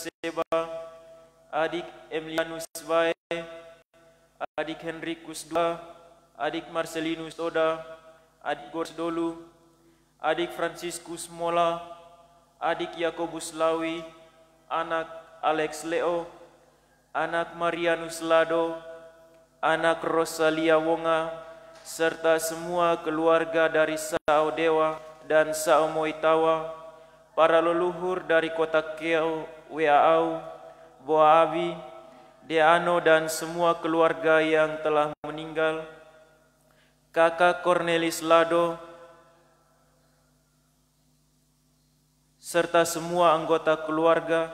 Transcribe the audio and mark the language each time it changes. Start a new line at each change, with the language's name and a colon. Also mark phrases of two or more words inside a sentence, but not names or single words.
Indonesian: Seba, Adik Emilianus Vae, Adik Henrikus II, Adik Marcelinus Oda, Adik Gors Dolu, Adik Franciscus Mola, Adik Yakobus Lawi, Anak Alex Leo, Anak Marianus Lado, Anak Rosalia Wonga, serta semua keluarga dari Sao Dewa dan Sao Moitawa, para leluhur dari kota Keau, Weaau, Boabi, Deano dan semua keluarga yang telah meninggal, Kakak Cornelis Lado, serta semua anggota keluarga.